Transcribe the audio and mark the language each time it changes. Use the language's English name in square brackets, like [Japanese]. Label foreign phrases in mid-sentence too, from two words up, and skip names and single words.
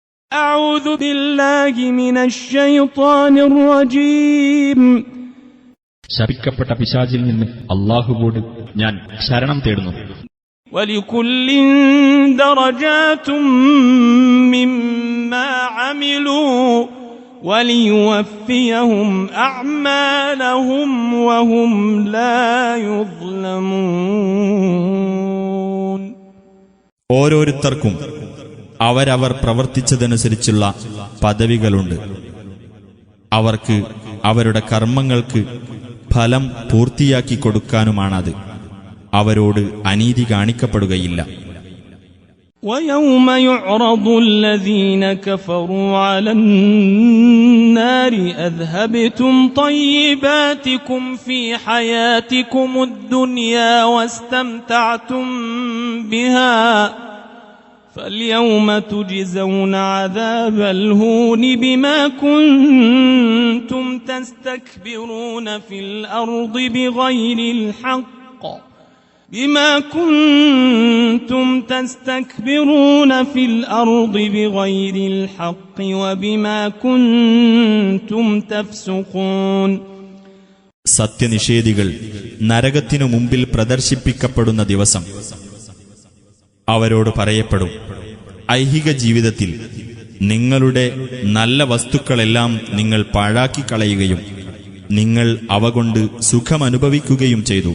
[Arabic] أعوذ بالله من الشيطان الرجيم. [Malayalam] ശപിക്കപ്പെട്ട പിശാചിൽ നിന്ന് അല്ലാഹുവോട് ഞാൻ ശരണം തേടുന്നു. [Arabic] ولكل درجات مما عملوا وليوفيهم أعمالهم وهم لا يظلمون. [Malayalam] ഓരോരുത്തർക്കും അവരവർ പ്രവർത്തിച്ചതനുസരിച്ചുള്ള പദവികളുണ്ട്. അവർക്ക് അവരുടെ കർമ്മങ്ങൾക്ക് ഫലം പൂർത്തിയാക്കി കൊടുക്കാനുമാണത്. അവരോട് അനീതി കാണിക്കപ്പെടുകയില്ല. [Arabic] وَيَوْمَ يُعْرَضُ الَّذِينَ كَفَرُوا عَلَى النَّارِ أَذْهَبْتُمْ طَيِّبَاتِكُمْ فِي حَيَاتِكُمُ الدُّنْيَا وَاسْتَمْتَعْتُمْ بِهَا فَالْيَوْمَ تُجْزَوْنَ عَذَابَ الْهُونِ بِمَا كُنتُمْ تَسْتَكْبِرُونَ في الأرض بغير الحق وبما كنتم تفسقون. [Malayalam] സത്യനിഷേധികൾ നരകത്തിനു മുമ്പിൽ പ്രദർശിപ്പിക്കപ്പെടുന്ന ദിവസം അവരോട് പറയപ്പെടും, ഐഹിക ജീവിതത്തിൽ നിങ്ങളുടെ നല്ല വസ്തുക്കളെല്ലാം നിങ്ങൾ പാഴാക്കിക്കളയുകയും നിങ്ങൾ അവ കൊണ്ട് സുഖമനുഭവിക്കുകയും ചെയ്തു.